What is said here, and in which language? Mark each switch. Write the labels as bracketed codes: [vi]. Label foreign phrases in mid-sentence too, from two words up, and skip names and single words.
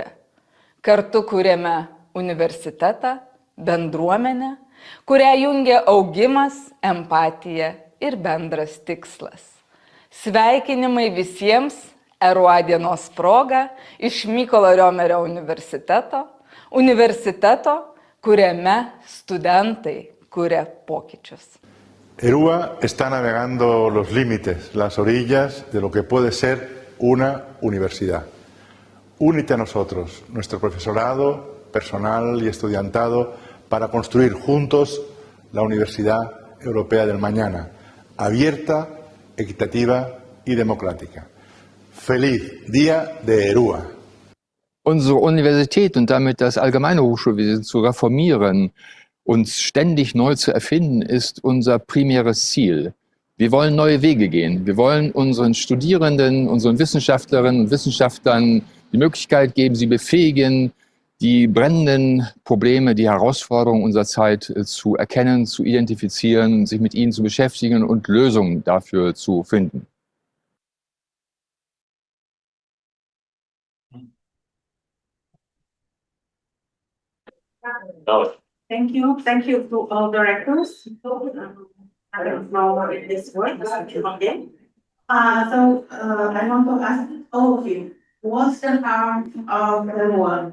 [lt] Kartu kuriame universitetą, bendruomenę, kurią jungia augimas, empatija ir bendras tikslas. Sveikinimai visiems ERUA dienos proga iš Mykolo Riomerio universiteto, kuriame studentai kuria pokyčius. [es] ERUA está navegando los límites, las orillas de lo que puede ser una universidad. Únete a nosotros, nuestro profesorado, personal y estudiantado, para construir juntos la Universidad Europea del Mañana, abierta, equitativa y democrática. Feliz Día de ERUA. [de] Unsere Universität und damit das allgemeine Hochschulwesen zu reformieren, uns ständig neu zu erfinden, ist unser primäres Ziel. Wir wollen neue Wege gehen. Wir wollen unseren Studierenden, unseren Wissenschaftlerinnen und Wissenschaftlern die Möglichkeit geben, sie befähigen, die brennenden Probleme, die Herausforderungen unserer Zeit zu erkennen, zu identifizieren, sich mit ihnen zu beschäftigen und Lösungen dafür zu finden. [en] Thank you to all directors. I don't know if this works. Okay. I want to ask all of you, what's the heart of ERUA?